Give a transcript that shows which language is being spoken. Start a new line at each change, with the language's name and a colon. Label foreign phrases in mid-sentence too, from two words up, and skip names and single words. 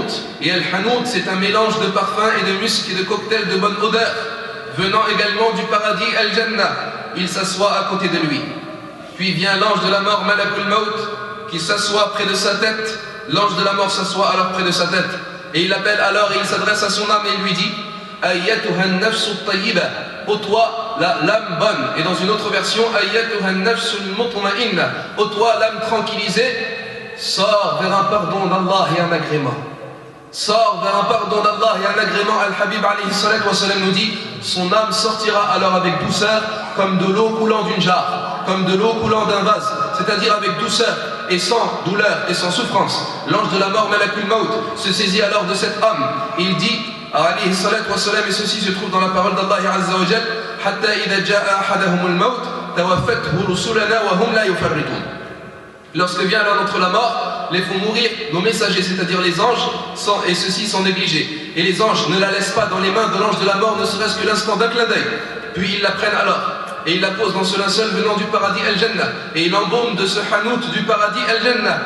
French: Et al-hanout, c'est un mélange de parfums et de musc et de cocktails de bonne odeur venant également du paradis al-Jannah. Il s'assoit à côté de lui. Puis vient l'ange de la mort,
Arabic: ملك الموت,
French: qui s'assoit près de sa tête. L'ange de la mort s'assoit alors près de sa tête. Et il appelle alors et il s'adresse à son âme et il lui dit,
Arabic: أيتها النفس الطيبة,
French: ô toi l'âme bonne. Et dans une autre version,
Arabic: أيتها النفس المطمئنة,
French: ô toi l'âme tranquillisée, sors vers un pardon d'Allah et un agrément. Sort vers un pardon d'Allah et un agrément.
Arabic: الحبيب عليه الصلاة والسلام
French: nous dit, son âme sortira alors avec douceur comme de l'eau coulant d'une jarre, comme de l'eau coulant d'un vase, c'est-à-dire avec douceur et sans douleur et sans souffrance. L'ange de la mort,
Arabic: ملك الموت,
French: se saisit alors de cette âme. Il dit,
Arabic: عليه الصلاة والسلام,
French: et ceci se trouve dans la parole d'Allah
Arabic: عز وجل, حتى إذا جاء أحدهم الموت توفته رسلنا وهم لا يفرطون.
French: Lorsque vient l'un d'entre la mort, les font mourir nos messagers, c'est-à-dire les anges, et ceux-ci sans négliger. Et les anges ne la laissent pas dans les mains de l'ange de la mort, ne serait-ce que l'instant d'un clin d'œil. Puis ils la prennent alors, et ils la posent dans ce linceul venant du paradis al-Jannah, et ils l'embaument de ce hanout du paradis al-Jannah.